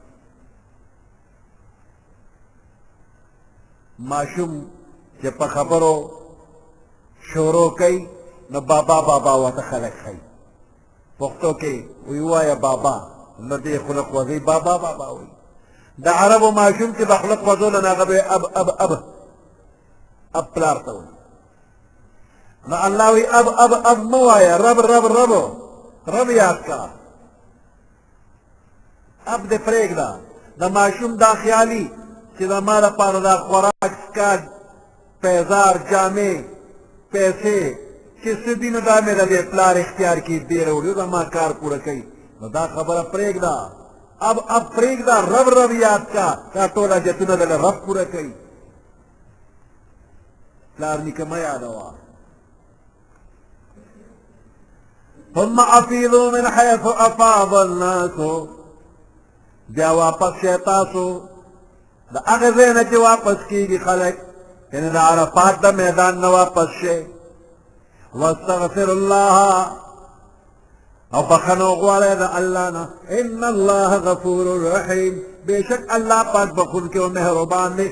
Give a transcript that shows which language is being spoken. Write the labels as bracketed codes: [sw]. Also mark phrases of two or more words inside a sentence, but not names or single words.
[ps] ماشوم چې په خبرو شروع کوي نو بابا بابا ورته خلک ښایي پښتو کې وی وایه بابا نو دې خلق وځي بابا بابا وایي د عربو ماشوم چې به خلق وځوله نو هغه به اب پلار ته وایي نو الله وی اب مه وایه رب یاد کا اب دې پرېږده د ماشوم دا خیالي چې زما لپاره دا خوراک څښاک پیزار جامې پیسې چې څه دي نو دا مې د دې پلار اختیار کې دې راوړي زما کار پوره کوي نو دا خبره پرېږده اب پرېږده رب یاد کا دا ټول حاجتونه دله رب پوره کوي پلار نیکه مه یادوه [ar] ثم افیضوا من حیث افاض الناس [ps] بیا واپس شئ تاسو د هغې ځای نه چې واپس کېږي خلک یعنې د عرفات د میدان نه واپس شئ [ar] واستغفر الله [ps] او بخنه وغواړئ د الله نه [ar] ان الله غفور رحیم [ps] بېشک الله پاک بخونکی او مهربان دی